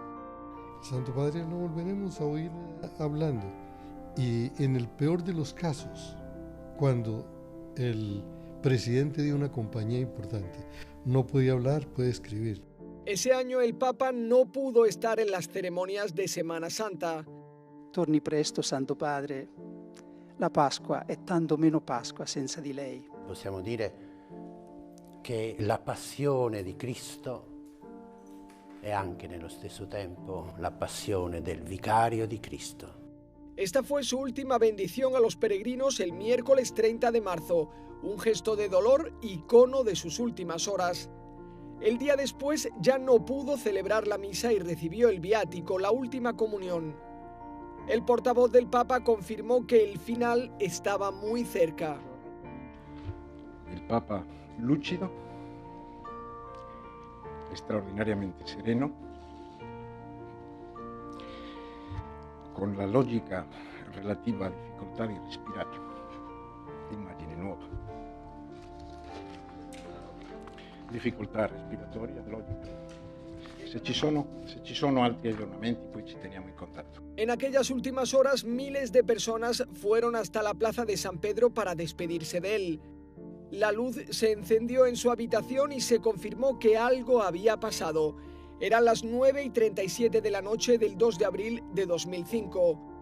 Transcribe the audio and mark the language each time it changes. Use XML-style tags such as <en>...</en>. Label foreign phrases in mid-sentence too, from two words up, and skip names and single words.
<es>Santo Padre, lo volveremos a oír hablando. Y en el peor de los casos, cuando el presidente de una compañía importante no podía hablar, puede escribir. Ese año el Papa no pudo estar en las ceremonias de Semana Santa.</es> <it>Torni presto, Santo Padre. La Pasqua è tanto meno Pasqua senza di lei. Possiamo dire che la passione di Cristo è anche nello stesso tempo la passione del vicario di Cristo.</it> <es>Esta fue su última bendición a los peregrinos el miércoles 30 de marzo, un gesto de dolor icono de sus últimas horas. El día después ya no pudo celebrar la misa y recibió el viático, la última comunión. El portavoz del Papa confirmó que el final estaba muy cerca. El Papa lúcido, extraordinariamente sereno, con la</es> <it>logica relativa a difficoltà di respirare, immagine nuova. Difficoltà respiratoria, logica. Se ci sono altri aggiornamenti, poi ci teniamo in contatto.</it> <es>En aquellas últimas horas, miles de personas fueron hasta la plaza de San Pedro para despedirse de él. La luz se encendió en su habitación y se confirmó que algo había pasado. Eran las 9:37 de la noche del 2 de abril de 2005.</es>